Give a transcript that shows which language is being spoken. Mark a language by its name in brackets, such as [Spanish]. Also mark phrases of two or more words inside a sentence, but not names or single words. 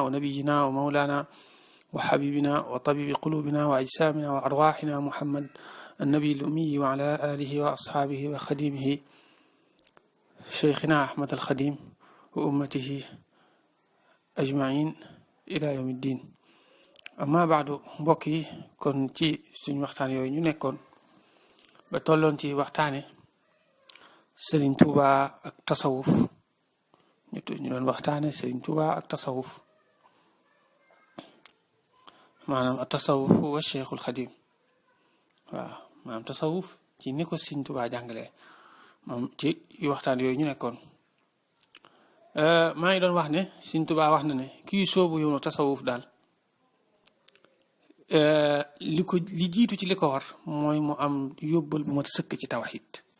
[Arabic] ونبينا ومولانا وحبيبنا وطبيب قلوبنا وأجسامنا وأرواحنا محمد النبي الأمي وعلى آله وأصحابه وخديمه شيخنا أحمد الخديم وأمته أجمعين إلى يوم الدين [Wolof] amma baadu mbokk yi kon ci suñu waxtaan yooyu ñu nekkoon ba tolloon ci waxtaane Serigne Touba ak tasawuf ñu doon waxtaane Serigne Touba ak tasawuf maanaam ak tasawuf wa Cheikhul Khadim waaw maanaam tasawuf ci ni ko Serigne Touba jàngalee moom ci waxtaan yooyu ñu nekkoon maa ngi doon wax ne Serigne Touba wax na ne kii soobu yoonu tasawuf daal li jiitu ci li ko war mooy mu am yóbbal bu mat sëkk ci tawxiid